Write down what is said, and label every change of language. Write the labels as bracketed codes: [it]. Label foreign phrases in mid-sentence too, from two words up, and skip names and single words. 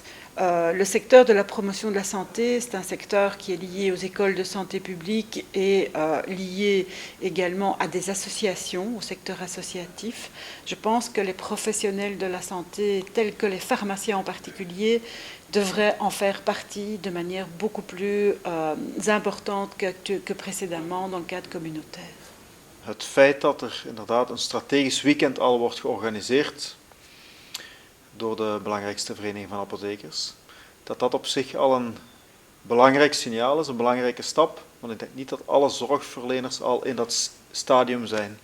[fr] Le secteur de la promotion de la santé, c'est un secteur qui est lié aux écoles de santé publique et lié également à des associations, au secteur associatif. Je pense que les professionnels de la santé, tels que les pharmaciens en particulier, devraient en faire partie de manière beaucoup plus importante que précédemment dans le cadre communautaire. [nl] Het feit dat inderdaad een strategisch weekend al wordt georganiseerd door de belangrijkste vereniging van apothekers, dat op zich al een belangrijk signaal is, een belangrijke stap, want ik denk niet dat alle zorgverleners al in dat stadium zijn.